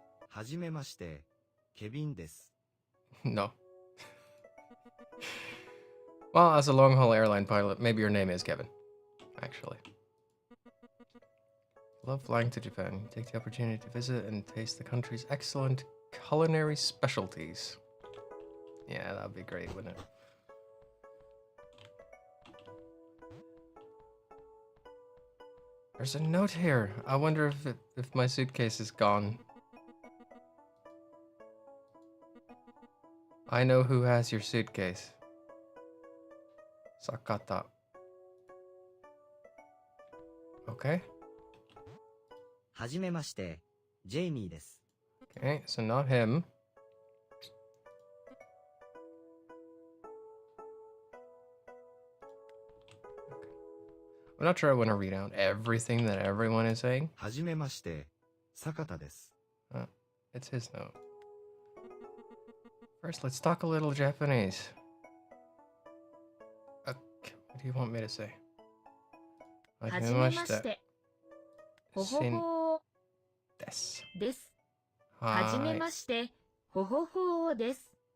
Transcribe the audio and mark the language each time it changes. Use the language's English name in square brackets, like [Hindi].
[Japanese] はじめまして、ケビンです。 [English] No. Well, as a long-haul airline pilot, maybe your name is Kevin, actually. Love flying to Japan. Take the opportunity to visit and taste the country's excellent culinary specialties. Yeah, that'd be great, wouldn't it? There's a note here. I wonder if my suitcase is gone. I know who has your suitcase. Sakata. Okay. [Japanese] はじめまして、ジェイミーです。 [English] Okay, so not him. I'm not sure I want to read out everything that everyone is saying. [Japanese] はじめまして、坂田です。 [English] It's his note. First, let's talk a little Japanese. Okay, what do you want me to say? [Japanese] はじめまして。ほほほーです。です。はじめまして。ほほほーです。